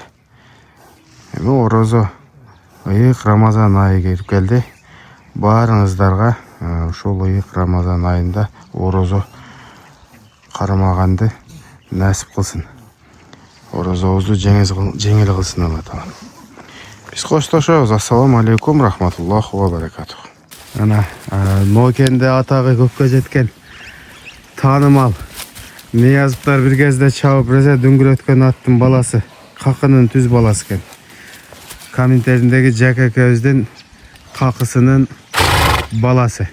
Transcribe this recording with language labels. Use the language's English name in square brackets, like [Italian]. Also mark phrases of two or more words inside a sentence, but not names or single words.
[Kyrgyz] Эми орозо ыйык Рамазан айы келип келди. Баарыңыздарга ошол ыйык Рамазан айында орозо кармаганды насип кылсын. Орозобузду жеңил кылсын Алла Таала. Биз коштошобуз. [Arabic] السلام عليكم ورحمة الله وبركاته. [Kyrgyz] Ана Нокенде атагы көпкө жеткен таанымал Ниязовдор бир кезде чабып резе дүңгүрөткөн аттын баласы, какынын түз баласы экен. Комментариндеги Жак экөөбүздүн какысынын баласы.